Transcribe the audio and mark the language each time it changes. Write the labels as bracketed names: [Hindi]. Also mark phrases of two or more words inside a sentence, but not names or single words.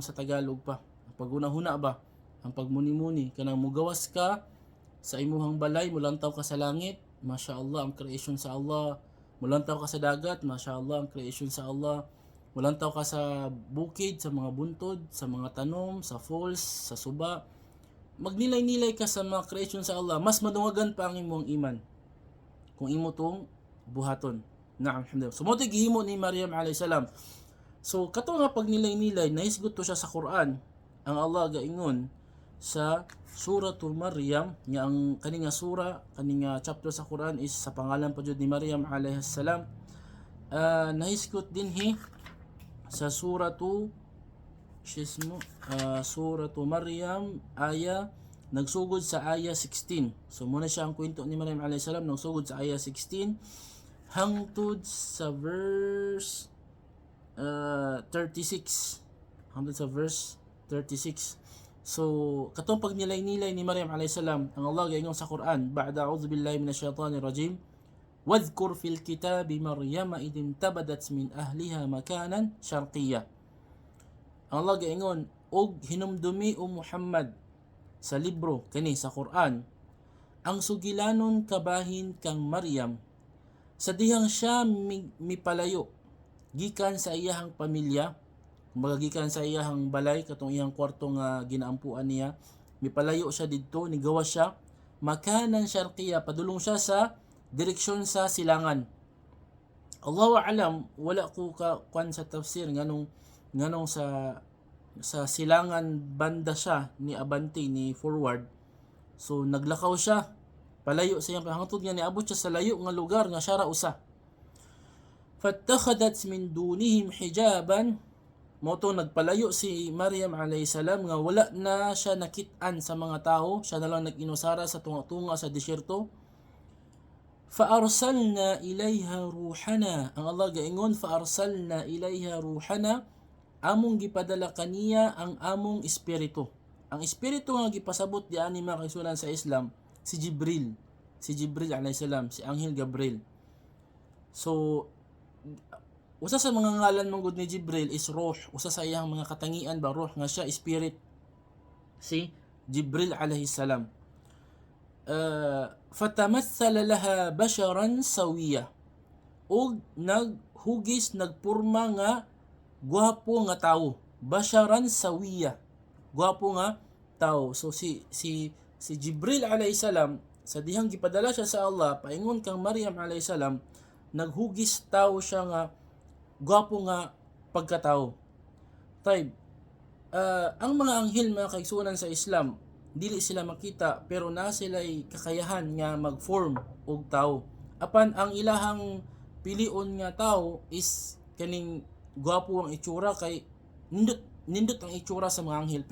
[Cebuano] sa Tagalog pa, ang pagunahuna ba, ang pagmuni-muni kanang mugawas ka sa imuhang balay, mulantaw ka sa langit, [Arabic] ما شاء الله [Cebuano] ang creation sa Allah, mulantaw ka sa dagat, [Arabic] ما شاء الله [Cebuano] ang creation sa Allah, mulantaw ka sa bukid, sa mga buntod, sa mga tanom, sa falls, sa suba, magnilay-nilay ka sa mga creation sa Allah, mas madungagan pa ang imong iman kung imo tong buhaton. Naam, alhamdulillah. So mo gihimo ni Maryam [Arabic] عليه السلام. [Cebuano] So kato nga pag nilay-nilay nahisgot to siya sa Quran. Ang Allah gaingon sa suratul Maryam nga ang kaninga sura, kaninga chapter sa Quran is sa pangalan pa jud ni Maryam [Arabic] عليه السلام. [Cebuano] Nahisgot dinhi sa suratu Maryam aya nagsugod sa aya 16. So muna siya ang kwento ni Maryam [Arabic] عليه السلام, [Cebuano] nagsugod sa aya 16 hangtod sa verse 36. Hangtod sa verse 36. So katong pagnilay-nilay ni Maryam [Arabic] عليه السلام, [Cebuano] ang Allah gaingon sa Quran, [Arabic] بعد أعوذ بالله من الشيطان الرجيم, واذكر في الكتاب مريم إذ انتبذت من أهلها مكانا شرقيا. [Cebuano] Ang Allah gaingon, og hinumdumi o Muhammad sa libro kani sa Quran ang sugilanon kabahin kang Maryam sa dihang siya mipalayo gikan sa iyahang pamilya, kumbaga gikan sa iyahang balay katong iyang kwarto nga ginaampuan niya, mipalayo siya didto, nigawas siya [Arabic] مكانا شرقيا, [Cebuano] padulong siya sa direksyon sa silangan. [Arabic] الله أعلم, [Cebuano] wala ko kwan sa tafsir nganong sa silangan banda siya ni abante ni forward. So naglakaw siya palayo sa iyang hangtod nga niabot siya sa layo nga lugar nga siya ra usa. [Arabic] فاتخذت من دونهم حجابا, [Cebuano] moto nagpalayo si Maryam [Arabic] عليه السلام [Cebuano] nga wala na siya nakit-an sa mga tao, siya na lang nag-inusara sa tunga-tunga sa disyerto. [Arabic] فأرسلنا إليها روحنا, [Cebuano] ang Allah gaingon, [Arabic] فأرسلنا إليها روحنا, [Cebuano] among gipadala kaniya ang among espiritu. Ang espiritu nga gipasabot diyan ni mga kaisunan sa Islam, si Jibril. Si Jibril [Arabic] عليه السلام, [Cebuano] si Anghel Gabriel. So, usa sa mga ngalan mong ni Jibril is Ruh. Usa sa iyang mga katangian ba, Ruh, nga siya spirit. Si Jibril [Arabic] عليه السلام. فتمثل لها بشرا سويا. [Cebuano] O naghugis, nagpurma nga gwapo nga tao. [Arabic] بشرا سويا. [Cebuano] Gwapo nga tao. So si Jibril [Arabic] عليه السلام, [Cebuano] sa dihang gipadala siya sa Allah, paingon kang Maryam [Arabic] عليه السلام, [Cebuano] naghugis tao siya nga gwapo nga pagkatao. Taib, ang mga anghel, mga kaigsunan sa Islam, dili sila makita pero na sila'y kakayahan nga mag-form og tao. Apan ang ilahang pilion nga tao is kaning gwapo ang itsura, kay nindot ang itsura sa mga anghel.